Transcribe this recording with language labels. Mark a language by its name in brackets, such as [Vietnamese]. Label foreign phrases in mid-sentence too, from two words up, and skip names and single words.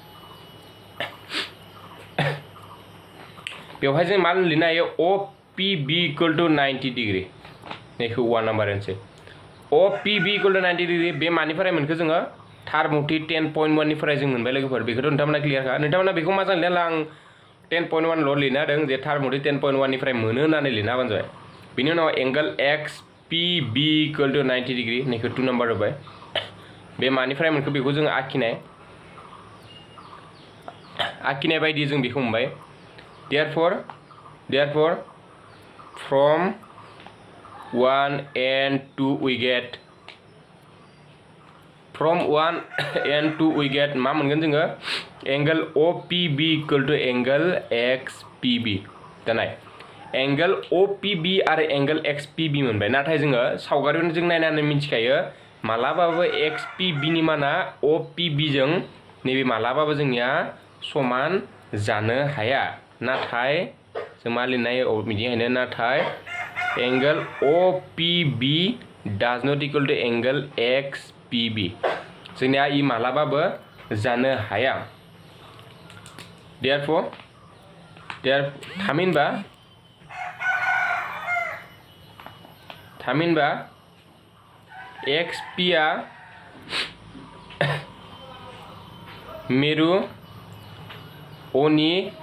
[Bodo] बेवहाय जों मा लिरनो हायो OPB = 90 डिग्री नैखौ 1 नाम्बार होनसै OPB = 90 डिग्री बे मानिफ्राय मोनखो जोङो थारमथि 10.1 निफ्राय जों मोनबाय लोगोफोर बेखौथ' नोंथांमोना क्लियारखा नोंथांमोना बेखौ मा जानो लिरना आं 10.1 ल' लिरना होदों जे थारमथि 10.1 निफ्राय मोनो होननानै लिरना होबानो जाबाय बिनि उनाव एंगल XPB = 90 डिग्री नैखौ 2 नाम्बार होबाय बे मानिफ्राय मोनखो बेखौ जों आखिनाय बायदि जों बेखौ मोनबाय [English] therefore from 1 and 2 we get from 1 and 2 we get [Bodo] मा मोनगोन जोङो [English] angle OPB equal to angle XPB [Bodo] दानाय [English] angle OPB [Bodo] आरो [English] angle XPB [Bodo] मोनबाय नाथाय जोङो सावगारियाव जों नायनानै मिथिखायो मालाबाबो XPB नि माना OPB जों नैबे मालाबाबो जोंनिया समान जानो हाया नाथाय जों मा लिरनाय बिदिहायनो नाथाय [English] angle OPB does not equal to angle XPB [Bodo] जोंनिया इ मालाबाबो जानो हाया therefore थामहिनबा XP आ मेरु O नि